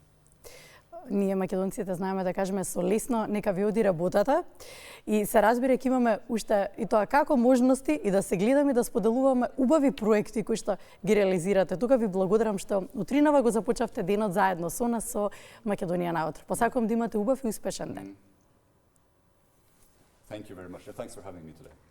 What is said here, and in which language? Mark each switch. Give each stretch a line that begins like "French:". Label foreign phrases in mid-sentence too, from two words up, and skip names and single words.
Macedonian: Ние македонците знаеме да кажеме со лесно нека ви оди работата и се разбира ќе имаме уште и тоа како можности и да се гледаме и да споделуваме убави проекти кои што ги реализирате. Тука ви благодарам што утринава го започнавте денот заедно со нас со Македонија наутро. Посакувам да имате убав и успешен ден.
English: Thank you very much. Thanks for having me today.